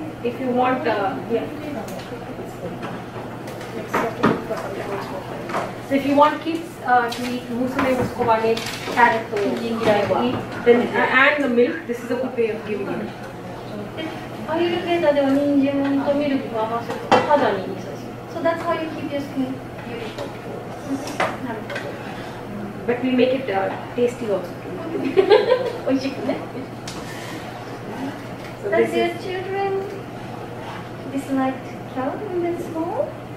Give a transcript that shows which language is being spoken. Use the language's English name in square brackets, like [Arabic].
[English] So if you want kids to eat musume usko bane carrot to eat, then and the milk, this is a good way of giving it. [Japanese] アーユルヴェーダでは人参とミルクを合わせて肌にいいそうです。 [English] So that's how you keep your skin beautiful. [Japanese] なるほど。 [English] but we make it tasty also. [Japanese] 美味しくね。 [English] So Does this your is, children dislike carrot when they're small?